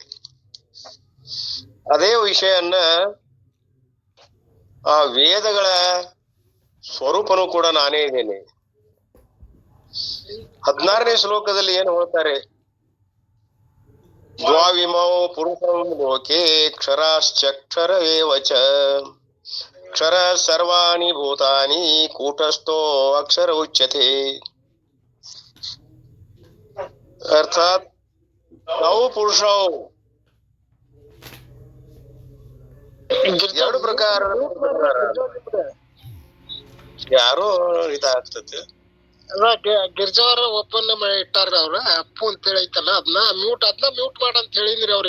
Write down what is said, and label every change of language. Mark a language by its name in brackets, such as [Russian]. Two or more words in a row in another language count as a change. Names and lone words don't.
[Kannada] ಅದೇ ವಿಷಯನ್ನ ಆ ವೇದಗಳ ಸ್ವರೂಪನೂ ಕೂಡ ನಾನೇ ಇದ್ದೇನೆ. 16ನೇ ಶ್ಲೋಕದಲ್ಲಿ ಏನು ಹೇಳ್ತಾರೆ? [Sanskrit] ದ್ವಾವಿಮೌ ಪುರುಷಂ ಲೋಕೆ ಕ್ಷರಾಶ್ಚಕ್ಷರ ಏವ ಚ, ಕ್ಷರ ಸರ್ವಾಣಿ ಭೂತಾನಿ ಕೂಟಸ್ಥೋ ಅಕ್ಷರ ಉಚ್ಯತೆ. [Kannada] ಅರ್ಥಾತ್ ನಾವು ಪುರುಷವು ಎರಡು ಪ್ರಕಾರ. ಯಾರು ಇದಾಗ್ತದೆ ಗಿರ್ಜಾವರ ಒಪ್ಪಂದ ಇಟ್ಟಾರ್ರಿ ಅವ್ರ ಅಪ್ಪು ಅಂತ ಹೇಳಿ ಐತಲ್ಲ, ಅದನ್ನ ಮ್ಯೂಟ್ ಮಾಡಂತ ಹೇಳಿದ್ರಿ ಅವ್ರಿಗೆ.